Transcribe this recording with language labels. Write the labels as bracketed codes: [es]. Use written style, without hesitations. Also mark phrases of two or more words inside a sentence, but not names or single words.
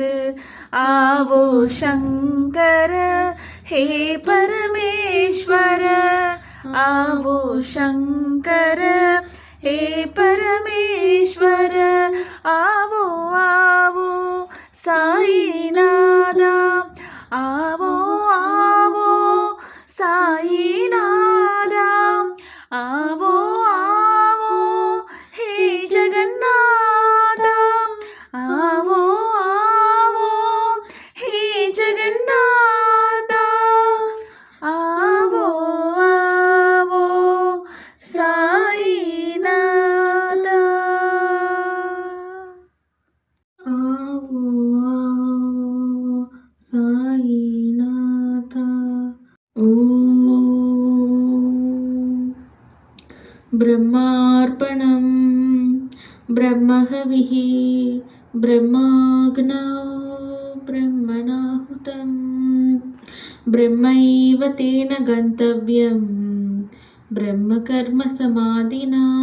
[hi] आवो शंकर हे परमेश्वर, आवो शंकर हे परमेश्वर। आवो आवो साईनादा, आवो आवो साईनादा, आवो आवो हे जगन्नादा, आवो आवो हे जगन्नादा, आवो आवो साईनादा। आवो आवो साईनाथा। [sa] ओम ब्रह्मार्पणं ब्रह्महविः ब्रह्माग्नौ ब्रह्मणाहुतं ब्रह्मैव तेन गन्तव्यं ब्रह्मकर्मसमाधिना।